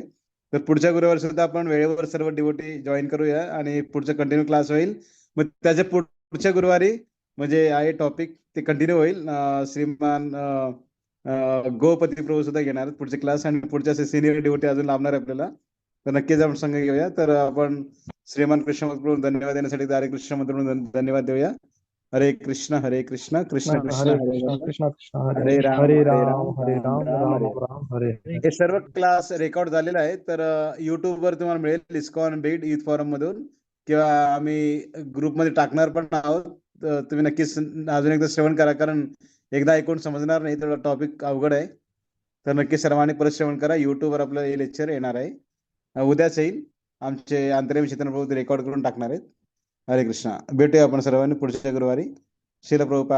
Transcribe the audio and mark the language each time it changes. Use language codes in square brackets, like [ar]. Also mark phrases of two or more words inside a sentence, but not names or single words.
[mr] तर पुढच्या गुरुवारी सुद्धा आपण वेळेवर सर्व [en] devotee join [mr] करूया आणि पुढचा [en] continue class [mr] होईल. मग त्याच्या पुढच्या गुरुवारी म्हणजे आहे टॉपिक ते कंटिन्यू होईल. श्रीमान गोपती प्रभू सुद्धा घेणार आहेत पुढचे क्लास, आणि पुढच्या [en] senior devotee [mr] अजून लाभणार आहे आपल्याला. तर नक्कीच आपण संघ घेऊया. तर आपण श्रीमान कृष्ण प्रभू धन्यवाद देण्यासाठी हरे कृष्ण मंत्र धन्यवाद देऊया. [sa] हरे कृष्ण कृष्ण कृष्ण हरे हरे कृष्णा हरे, कृष्णा कृष्णा हरे हरे हरे, राम हरे हरे राम राम हरे राम राम राम राम हरे. राम हरे हरे. [mr] हे सर्व क्लास रेकॉर्ड झालेला आहे, तर YouTube वर तुम्हाला मिळेल इस्कॉन बीट युथ फॉरम मधून, किंवा आम्ही ग्रुपमध्ये टाकणार पण आहोत. तर तुम्ही नक्कीच अजून एकदा श्रवण करा, कारण एकदा ऐकून समजणार नाही, तर टॉपिक अवघड आहे. तर नक्की सर्वांनी परत श्रवण करा. YouTube वर आपलं हे लेक्चर येणार आहे. उद्याच येईल. आमचे अंतर्यामी चैतन्य प्रभू रेकॉर्ड करून टाकणार आहेत. [sa] हरे कृष्णा. [mr] भेटूया आपण सर्वांनी पुढच्या गुरुवारी. श्रील प्रभुपाद